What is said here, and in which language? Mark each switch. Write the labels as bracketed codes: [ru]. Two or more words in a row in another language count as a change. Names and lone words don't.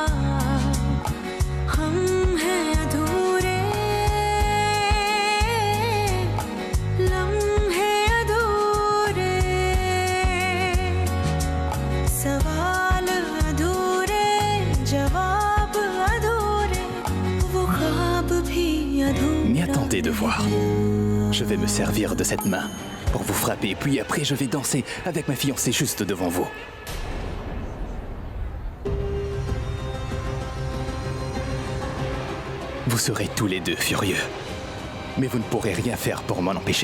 [hi] हम हैं अधूरे लम्हे अधूरे, सवाल अधूरे जवाब अधूरे, वो ख्वाब भी अधूरे। [fr] Mais attendez de voir. Je vais me servir de cette main pour vous frapper, puis après je vais danser avec ma fiancée juste devant vous. Vous serez tous les deux furieux, mais vous ne pourrez rien faire pour m'en empêcher.